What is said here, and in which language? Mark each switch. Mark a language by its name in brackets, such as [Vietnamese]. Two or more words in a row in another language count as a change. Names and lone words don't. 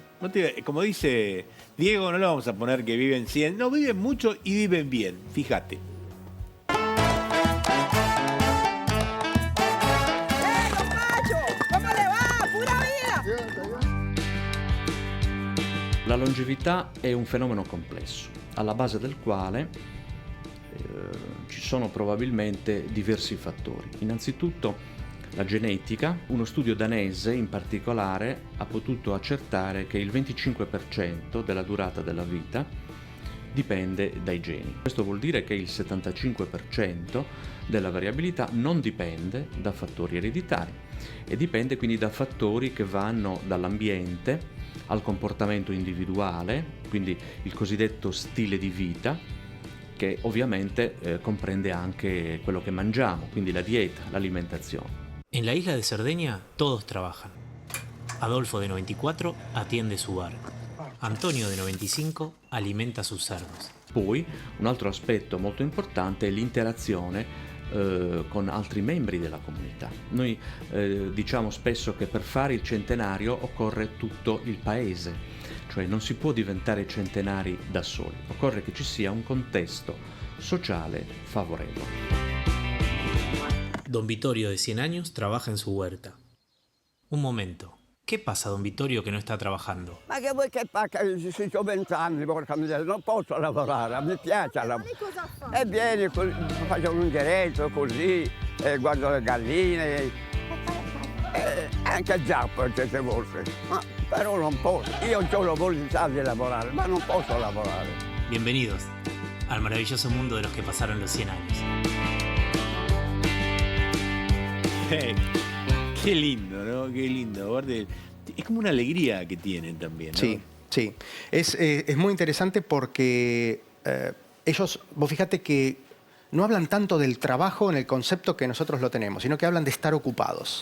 [Spanish] Como dice Diego, no le vamos a poner que viven 100, no, viven mucho y viven bien, fíjate. [Italian] La longevità è un fenomeno complesso, alla base del quale ci sono probabilmente diversi fattori. Innanzitutto la genetica. Uno studio danese in particolare ha potuto accertare che il 25% della durata della vita dipende dai geni. Questo vuol dire che il 75% della variabilità non dipende da fattori ereditari e dipende quindi da fattori che vanno dall'ambiente al comportamento individuale, quindi il cosiddetto stile di vita, che ovviamente comprende anche quello che mangiamo, quindi la dieta, l'alimentazione. [Spanish] En la isla de Cerdeña todos trabajan. Adolfo de 94 atiende su bar. Antonio de 95 alimenta sus cerdos. [Italian] Poi un altro aspetto molto importante è l'interazione con altri membri della comunità. Noi diciamo spesso che per fare il centenario occorre tutto il paese, cioè non si può diventare centenari da soli, occorre che ci sia un contesto sociale favorevole. [Spanish] Don Vittorio de 100 años trabaja en su huerta. Un momento. ¿Qué pasa, don Vittorio, que no está trabajando? [Italian] Ma che vuoi che faccia? Ho 20 anni, porca miseria, non posso lavorare, mi piace lavorare. E vieni, faccio un diretto così, guardo le galline, anche il zappo certe volte. Ma però non posso, io ho la volontà di lavorare, ma non posso lavorare. [Spanish] Bienvenidos al maravilloso mundo de los que pasaron los 100 años. Qué lindo, ¿no? Qué lindo. Aparte, es como una alegría que tienen también, ¿no? Sí, sí. Es muy interesante porque ellos, vos fíjate que no hablan tanto del trabajo en el concepto que nosotros lo tenemos, sino que hablan de estar ocupados.